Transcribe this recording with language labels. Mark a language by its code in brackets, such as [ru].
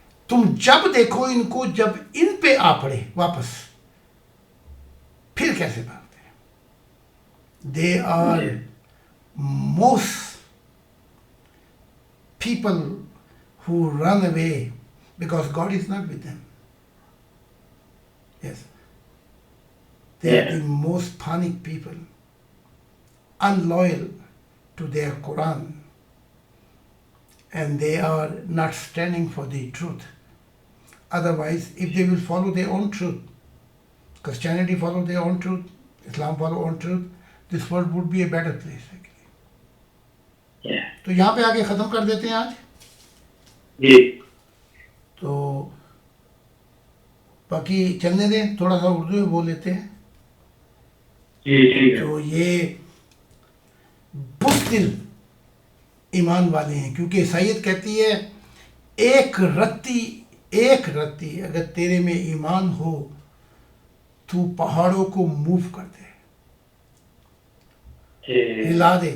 [ur] تم جب دیکھو ان کو، جب ان پہ آ پڑے واپس، پھر کیسے بھاگتے ہیں. [en] They are most people who run away because God is not with them. Yes. They are the most panic people, unloyal to their Quran, and they are not standing for the truth. Otherwise, if they will follow their own truth, Christianity follow their own truth, Islam follow own truth, this world would be a better place actually. Yeah. [ur] تو یہاں پہ آگے ختم کر دیتے ہیں آج. جی تو باقی چلنے دیں، تھوڑا سا اردو میں بول لیتے ہیں. جی ٹھیک ہے. تو یہ بزدل ایمان والے ہیں، کیونکہ عیسائیت کہتی ہے ایک رتی اگر تیرے میں ایمان ہو تو پہاڑوں کو موو کر دے، ہلا دے.